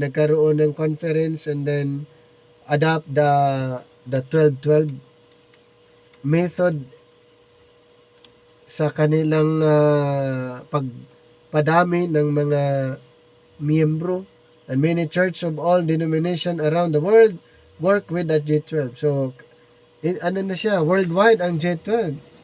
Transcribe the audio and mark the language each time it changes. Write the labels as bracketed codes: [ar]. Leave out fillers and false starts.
[tl] Nagkaroon ng conference and then adopt the 12-12 method sa kanilang pagpadami ng mga miyembro. [en] And many churches of all denominations around the world work with the J12. [tl] So, ano na siya, worldwide ang J12.